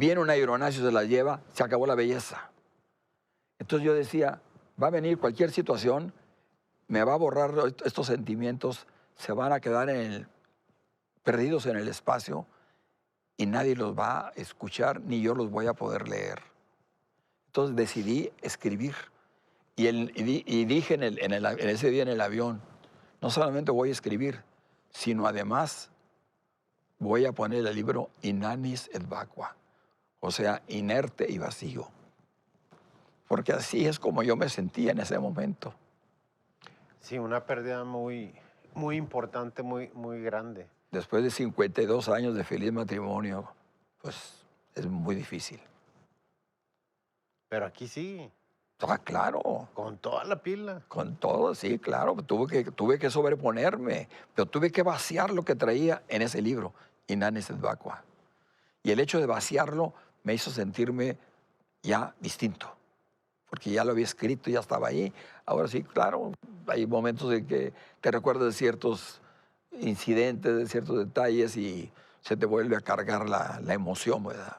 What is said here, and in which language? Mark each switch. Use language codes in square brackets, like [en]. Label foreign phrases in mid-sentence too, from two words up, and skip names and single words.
[es] viene un aeronacio, se la lleva, se acabó la belleza. Entonces yo decía, va a venir cualquier situación, me va a borrar estos sentimientos, se van a quedar perdidos en el espacio y nadie los va a escuchar, ni yo los voy a poder leer. Entonces decidí escribir y dije en ese día en el avión, no solamente voy a escribir, sino además voy a poner el libro Inanis et vacua, o sea, inerte y vacío. Porque así es como yo me sentía en ese momento. Sí, una pérdida muy, muy importante, muy, muy grande. Después de 52 años de feliz matrimonio, pues es muy difícil. Pero aquí sí, Ah, claro. con toda la pila. Con todo, sí, claro. Tuve que sobreponerme, pero tuve que vaciar lo que traía en ese libro, Inanis et vacua. Y el hecho de vaciarlo me hizo sentirme ya distinto, porque ya lo había escrito, ya estaba ahí. Ahora sí, claro, hay momentos en que te recuerdas de ciertos incidentes, de ciertos detalles y se te vuelve a cargar la emoción, ¿verdad?